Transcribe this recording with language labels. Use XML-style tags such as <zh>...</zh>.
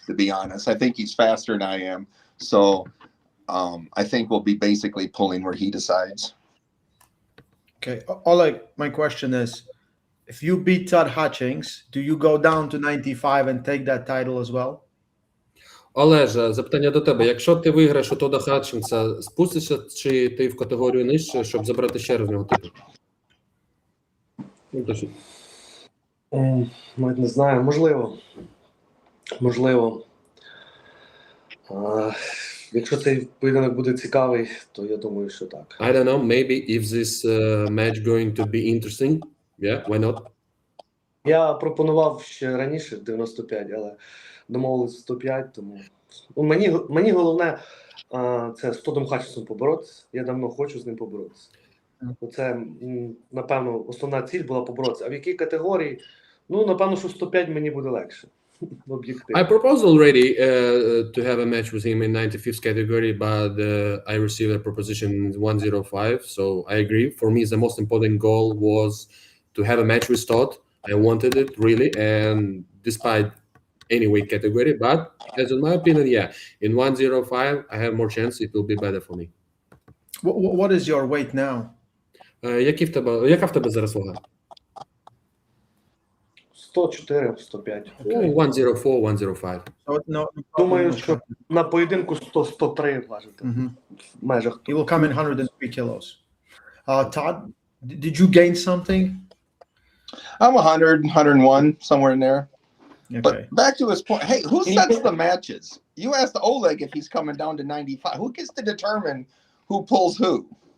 <en>To be honest, I think he's faster than I am, so I think we'll be basically pulling where he decides. Okay, Oleg, my question is, if you beat Todd Hutchings, do you go down to 95 and take that title as well?</en> <uk>Олеже, запитання до тебе. Якщо ти виграєш у Тода Хатчингса, спустишся чи ти в категорію нижче, щоб забрати ще раз в нього титул? Навіть не знаю, можливо. Якщо цей поєдинок буде цікавий, то я думаю, що так.</uk> <en>I don't know, maybe if this match going to be interesting, yeah, why not?</en> <uk>Я пропонував ще раніше 95, але домовились 105, тому мені головне це з Тодом Хатчинсом поборотися. Я давно хочу з ним поборотися. Це, напевно, основна ціль була поборотися. А в якій категорії? Напевно, що 105 мені буде легше.</uk> <en>I proposed already to have a match with him in 95th category, but I received a proposition in 105, so I agree. For me, the most important goal was to have a match with Todd. I wanted it really, and despite any weight category, but as in my opinion, yeah, in 105, I have more chance. It will be better for me. What is your weight now?</en> <uk>Яка в тебе зараз вага? 104, 105.</uk> <en>104, 105.</en> <uk>Думаю, що на поєдинку 100-103 важити. В межах.</uk> <en>He will come in 103 kilos. Todd, did you gain something? I'm 100, 101, somewhere in there. Okay. But back to his point, hey, who sets the matches? You asked Oleg if he's coming down to 95. Who gets to determine who pulls who?</en>